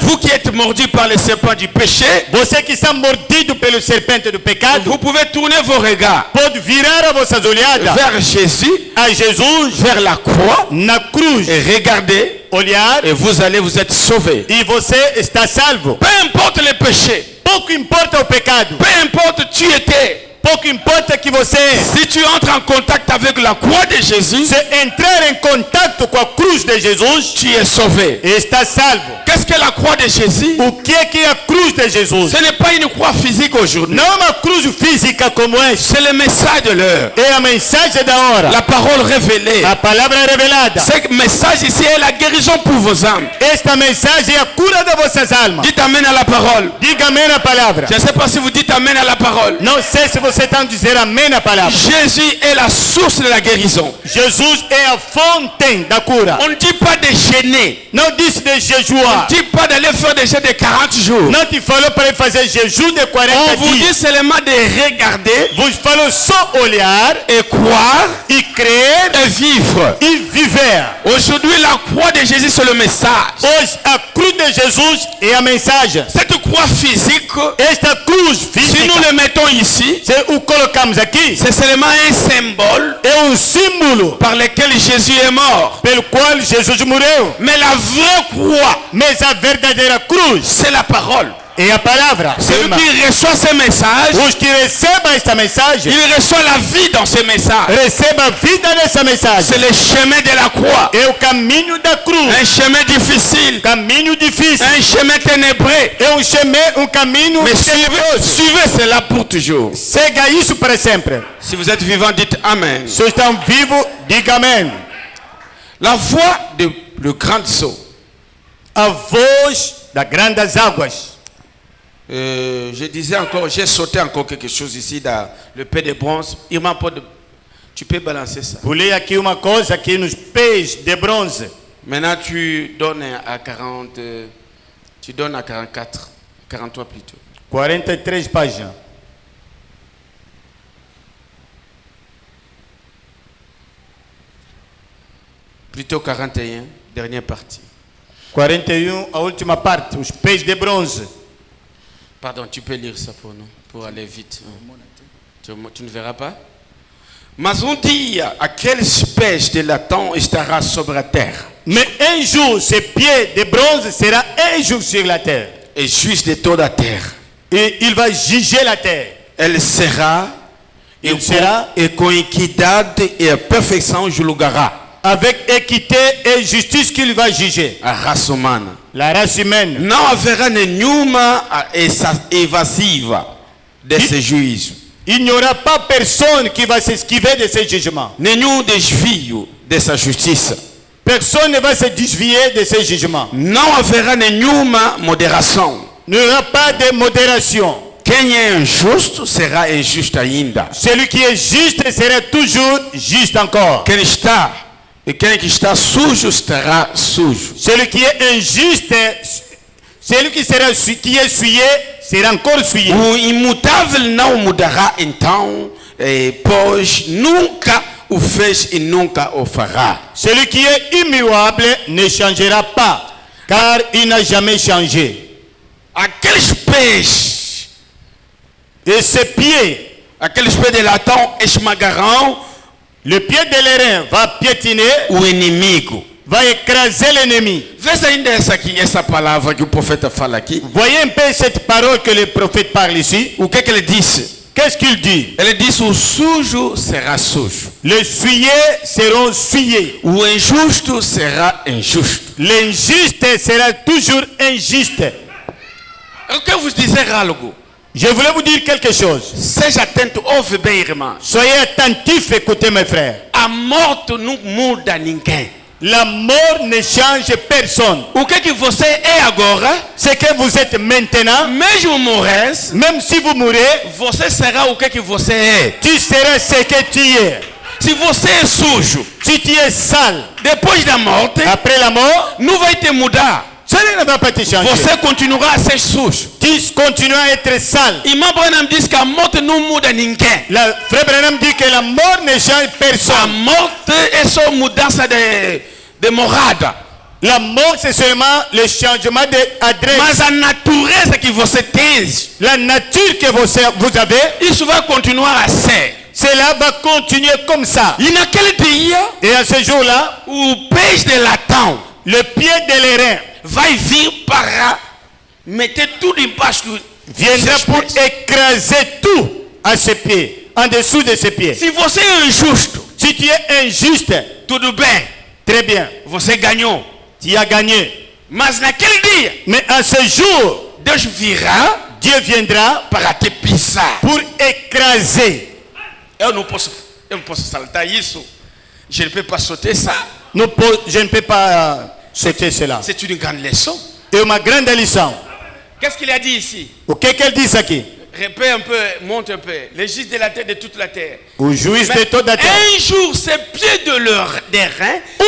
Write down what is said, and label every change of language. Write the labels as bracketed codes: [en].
[fr] vous qui êtes mordus par les serpents du péché, [pt] você que está mordido pelo serpente do pecado, [fr] vous pouvez tourner vos regards [pt] pode virar as vossas olhadas [fr] vers Jésus, [pt] a Jesus [fr] vers la croix, [pt] na cruz, [fr] et regarder, [pt] olhar, [fr] et vous allez vous être sauvés. [pt] e você está salvo. [fr] Peu importe le péché, [pt] Pouco importa o pecado, [fr] peu importe tu étais, [pt] pouco importa que você, [fr] si tu entres en contact avec la croix de Jésus, [pt] se entrar em contato com a cruz de Jesus, [fr] tu es sauvé. [pt] está salvo. [fr] Qu'est-ce que la croix de Jésus? [pt] O que é a cruz de Jesus? [fr] Ce n'est pas une croix physique aujourd'hui. [pt] Não é uma cruz física como essa, [fr] C'est le message de l'heure. [pt] é a mensagem da hora, [fr] La parole révélée. [pt] a palavra revelada. [fr] Ce message ici est la guérison pour vos âmes. [pt] Esta mensagem é a cura de vossas almas. [fr] Dites Amen à la parole. [pt] Diga amém na palavra. [fr] Je ne sais pas si vous dites Amen à la parole. [pt] Não sei se você está dizendo amém na palavra. [fr] Jésus est la source de la guérison. [pt] Jesus é a fonte da cura. [fr] On ne dit pas de jeûner. [pt] Não disse de [fr] On [pt] jejuar. [fr] ne dit pas d'aller faire des jeûnes de 40 jours. [pt] Não te falou para fazer jejum de 40 [fr] On vous dit [pt] dias. [fr] seulement de regarder [pt] Vos falou só olhar [fr] et croire [pt] e crer [fr] et vivre. [pt] e viver. [fr] Aujourd'hui, la croix de Jésus, c'est le message. [pt] Hoje, a cruz de Jesus é a mensagem. [fr] Cette croix physique, [pt] Esta cruz [fr] si nous [pt] física, [fr] le mettons ici, [pt] se o colocamos aqui, [fr] c'est seulement un symbole [pt] é símbolo [fr] par lequel Jésus est mort. [pt] pelo qual Jesus morreu. [fr] Mais la vraie croix, [pt] Mas a verdadeira cruz [fr] c'est la parole. [pt] é a palavra. [fr] Celui qui reçoit ce message, [pt] Os que recebam esta mensagem, [fr] il reçoit la vie dans ce message. [pt] recebam a vida nessa [fr] C'est [pt] mensagem. [fr] le chemin de la croix. [pt] É o caminho da cruz. [fr] Un chemin difficile, [pt] Caminho difícil. [fr] un chemin ténébreux. [pt] É um caminho [fr] Mais suivez cela pour toujours. [pt] Siga isso para sempre. [fr] Si vous êtes vivant, dites Amen. [pt] Se estão vivos, diga amém. [fr] La voix de le grand saut. [pt] A voz das grandes águas. [fr] Je disais encore, j'ai sauté encore quelque chose ici dans le paix de bronze. Il m'a pas de... Tu peux balancer ça. [pt] Pulei aqui uma coisa aqui nos pés de bronze. [fr] Maintenant, tu donnes à 40... tu donnes à 44. 43 plutôt. [pt] 43 páginas. [fr] Plutôt 41, dernière partie. [pt] 41, a última parte, os pés de bronze. [fr] Pardon, tu peux lire ça pour nous, pour aller vite. Tu ne verras pas? [pt] Mas dia, aqueles pés de latão estará sobre a terra. [fr] Mais un jour, ces pieds de bronze seront un jour sur la terre. Et juge [pt] de toda a terra. [fr] Et il va juger la terre. [pt] Ele será, [fr] Il sera, [pt] e com equidade e a perfeição julgará [fr] avec équité et justice qu'il va juger [pt] a raça humana. [fr] la race humaine. [pt] Não haverá nenhuma evasiva desse juízo. [fr] Il n'y aura pas personne qui va s'esquiver de ce jugement. [pt] Nenhum desvio dessa justiça. [fr] Personne ne va se desvier de ce jugement. [pt] Não haverá nenhuma moderação. [fr] Il n'y aura pas de modération. [pt] Quem é injusto será injusto ainda. [fr] Celui qui est juste sera toujours juste encore. [pt] Quem que está sujo estará sujo. [fr] Celui qui est injuste, celui qui est souillé sera encore souillé. [pt] O imutável não mudará então, pois nunca o fez e nunca o fará. [fr] Celui qui est immuable ne changera pas, car il n'a jamais changé. [pt] Aqueles pés, [fr] Et ses pieds, [pt] aqueles pés de latão esmagarão [fr] le pied de l'airain va piétiner, [pt] o inimigo. [fr] va écraser l'ennemi. [pt] Veja ainda essa palavra que o profeta fala aqui. [fr] Voyez un peu cette parole que le prophète parle ici. [pt] O que ele disse? [fr] Qu'est-ce qu'il dit? [pt] Ele disse: o sujo será sujo. [fr] Les souillés seront souillés. [pt] O injusto será injusto. [fr] L'injuste sera toujours injuste. [pt] Eu quero vos dizer algo. [fr] Je voulais vous dire quelque chose. [pt] Seja atento, ouve bem, irmão. [fr] Soyez attentifs, écoutez mes frères. [pt] A morte não muda ninguém. [fr] La mort ne change personne. [pt] O que você é agora, [fr] Ce que vous êtes maintenant, [pt] mesmo morresse, [fr] même si vous mourrez, [pt] você será o que você é. [fr] tu seras ce que tu es. [pt] Se você é sujo, [fr] Si tu es sale, [pt] depois da morte, [fr] après la mort, [pt] não vai te mudar. [fr] cela ne va pas te changer. [pt] Você continuará a ser sujo. [fr] Tu continueras à être sale. [pt] Irmão Branham diz que a morte não muda ninguém. [fr] Le frère Branham dit que la mort ne change personne. [pt] morte é só mudança de morada. [fr] La mort, c'est seulement le changement d'adresse. [pt] Mas a natureza que você tem, [fr] La nature que vous avez, [pt] isso vai continuar a ser. [fr] cela va continuer comme ça. [pt] E naquele dia, [fr] Et à ce jour-là, [pt] o peixe de latão [fr] le pied de l'airain [pt] vai vir para meter tudo embaixo do [fr] viendra pour écraser tout à ses pieds, en dessous de ses pieds. [pt] Se você é injusto, [fr] Si tu es injuste, [pt] tudo bem, [fr] très bien, [pt] você ganhou. [fr] tu as gagné. [pt] Mas naquele dia, [fr] Mais à ce jour, [pt] Deus virá [fr] Dieu viendra [pt] para te pisar. [fr] pour écraser. [pt] Eu não posso saltar isso. [fr] Je ne peux pas sauter ça. Je ne peux pas sauter cela. C'est une grande leçon. Et ma grande leçon. Qu'est-ce qu'il a dit ici? [pt] O que ele diz aqui? [fr] Répète un peu, monte un peu. Les juges de la terre, de toute la terre. [pt] O juiz de [fr] Mais [pt] toda a terra. [fr] un jour, ces pieds des reins